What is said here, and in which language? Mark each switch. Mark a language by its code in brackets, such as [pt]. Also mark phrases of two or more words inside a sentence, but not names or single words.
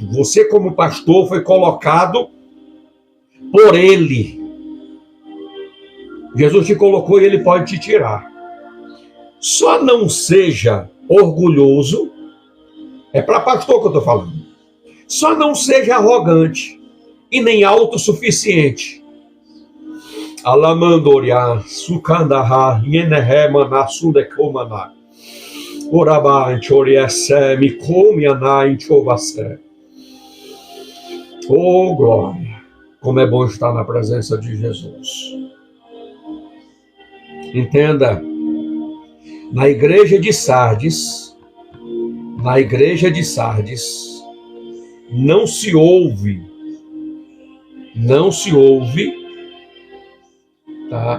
[pt] Você, como pastor, foi colocado por Ele. Jesus te colocou e Ele pode te tirar. Só não seja orgulhoso. É para pastor que eu estou falando. Só não seja arrogante e nem autossuficiente. Alamandoria, sukandaha, yeneremana, sundekomana. Oraba, anchoriase, mikomiana, inchovase. Oh, glória! Como é bom estar na presença de Jesus. Entenda, na igreja de Sardes, não se ouve, tá?